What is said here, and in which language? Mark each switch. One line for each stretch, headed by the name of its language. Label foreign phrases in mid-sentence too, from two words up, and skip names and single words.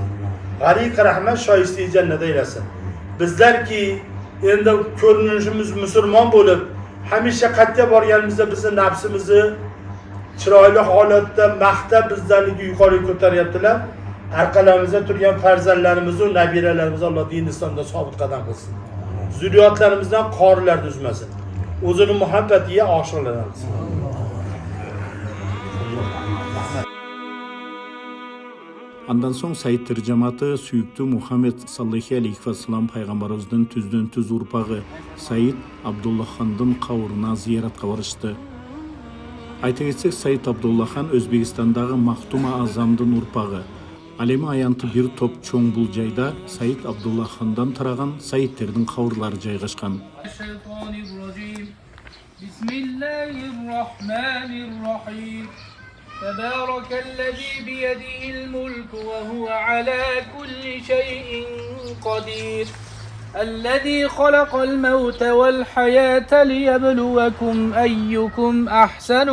Uzbek: G'ariq rahmat shoisti jannatda eylesin. Bizlarki endi ko'rinishimiz musulmon bo'lib, hamisha qayerga borganimizda bizni nafsimizni chiroyli holatda maqtab bizlarni yuqoriga ko'taryaptilar. Arqalarimizda turgan farzandlarimiz va nabiralarimiz Alloh din islomda sobit qadam qilsin. Zurriyotlarimizdan qorilarni uzmasin. O'zini muhabbatiga oshiqlansin.
Kyrgyz: Андан соң сайттар жамааты сүйүктүү Мухаммед
Arabic: صلى الله عليه وسلم
Kyrgyz: пайгамбарыбыздын түздөн түз урпагы Саид Абдуллахандын кабырына зияратка барышты. Айта кетсек, Саид Абдуллахан Өзбекстандагы Махтума Азамдын урпагы. Ал эми аянты бир топ чоң бул жайда Саид Абдуллахандан тараган сайиттердин кабырлары жайгашкан.
Arabic: تبارك الذي بيده الملك وهو على كل شيء قدير الذي خلق الموت والحياة ليبلوكم أيكم أحسن